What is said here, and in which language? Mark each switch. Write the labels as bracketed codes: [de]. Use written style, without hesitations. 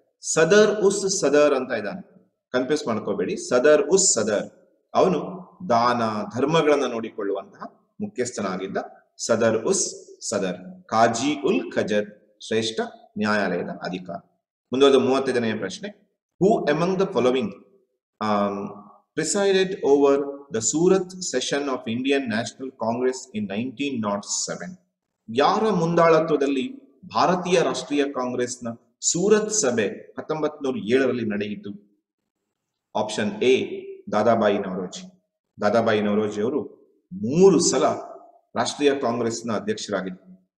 [kn] ಸದರ್ ಉಸ್ ಸದರ್ ಅಂತ ಇದ್ದಾನೆ, ಕನ್ಫ್ಯೂಸ್ ಮಾಡ್ಕೋಬೇಡಿ. ಸದರ್ ಉಸ್ ಸದರ್, ಅವನು ದಾನ ಧರ್ಮಗಳನ್ನ ನೋಡಿಕೊಳ್ಳುವಂತಹ ಮುಖ್ಯಸ್ಥನಾಗಿದ್ದ. ಸದರ್ ಉಸ್ ಸದರ್, ಕಾಜಿ ಉಲ್ ಖಜತ್ ಶ್ರೇಷ್ಠ ನ್ಯಾಯಾಲಯದ ಅಧಿಕಾರ. ಮುಂದುವರೆದ 35ನೇ ಪ್ರಶ್ನೆ. [en] Who among the following presided over the Surat session of Indian National Congress in 1907? [kn] ಯಾರ ಮುಂದಾಳತ್ವದಲ್ಲಿ ಭಾರತೀಯ ರಾಷ್ಟ್ರೀಯ ಕಾಂಗ್ರೆಸ್ನ ಸೂರತ್ ಸಭೆ 1907ರಲ್ಲಿ ನಡೆಯಿತು? Option A, Dadabhai Naoroji. ದಾದಾಬಾಯಿ ನವರೋಜಿ ಅವರು 3 ಸಲ ರಾಷ್ಟ್ರೀಯ ಕಾಂಗ್ರೆಸ್ನ ಅಧ್ಯಕ್ಷರಾಗಿದ್ದರು.